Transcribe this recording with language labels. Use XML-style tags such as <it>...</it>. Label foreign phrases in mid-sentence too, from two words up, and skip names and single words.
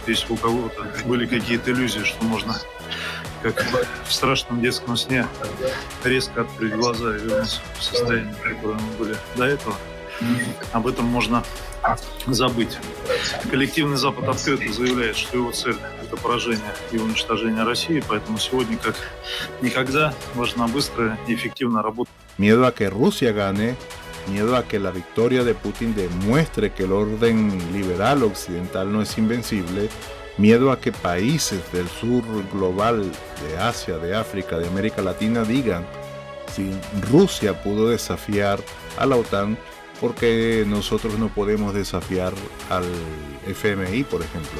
<ru>Если у кого-то были какие-то иллюзии, что можно, как в страшном детском сне, резко открыть глаза и вернуться в состояние, в котором мы были до этого, об этом можно забыть. Коллективный Запад открыто заявляет, что его цель – это поражение и уничтожение России, поэтому сегодня, как никогда, важна быстрая и эффективная работа.</ru> <es>Miedo a que Rusia gane, miedo a que la victoria de Putin demuestre que el orden liberal occidental no es invencible, miedo a que países del sur global, de Asia, de África, de América Latina digan: si Rusia pudo desafiar a la OTAN, porque nosotros no podemos desafiar al FMI, por ejemplo.</es>